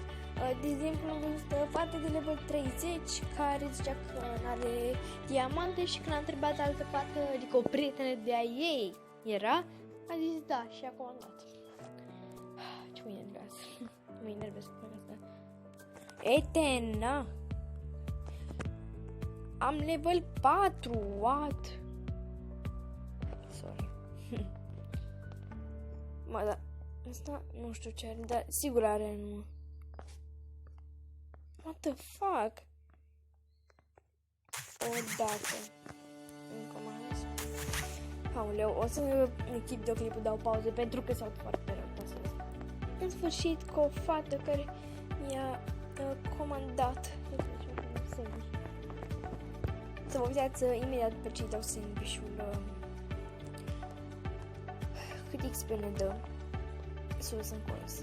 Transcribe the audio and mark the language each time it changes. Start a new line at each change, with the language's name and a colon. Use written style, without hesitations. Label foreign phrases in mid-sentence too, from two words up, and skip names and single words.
Romanian: De exemplu, am văzut o fată de level 30 care zicea că n-are diamante și când a întrebat altă fată, adică o prietenă de-a ei era, a zis da și a comandat. Ce mă enervează. Mă enervez cu asta. Etena! Am level 4, what?
English: Sorry.
Romanian: Mă, da, asta nu știu ce are, dar sigur are nu.
English: What the fuck?
Romanian: Odată. Încă mai ales. Aoleu, o să închid videoclipul, dau pauză pentru că s-au foarte rău. În sfârșit, cu o fată care mi-a comandat. Să vă uitați imediat după ce îi dau sandwich-ul cât XP ne dă sus în curs.